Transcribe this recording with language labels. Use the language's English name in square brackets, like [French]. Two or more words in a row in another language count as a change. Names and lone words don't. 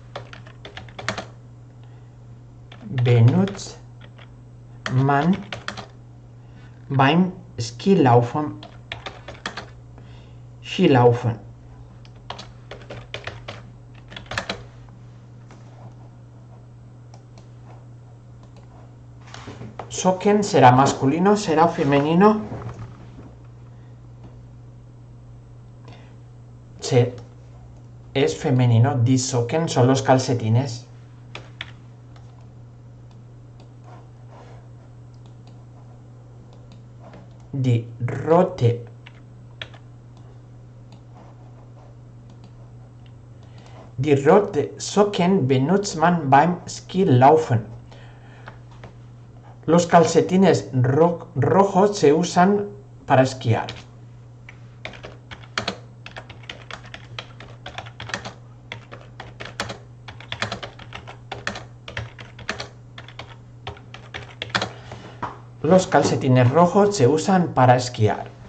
[German] Benutzt man beim Skilaufen. Skilaufen. [Spanish] Socken será masculino, será femenino. Es femenino. [German] Die Socken [Spanish] son los calcetines. [German] Die rote Socken benutzt man beim Skilaufen. [Spanish] Los calcetines rojos se usan para esquiar. Los calcetines rojos se usan para esquiar.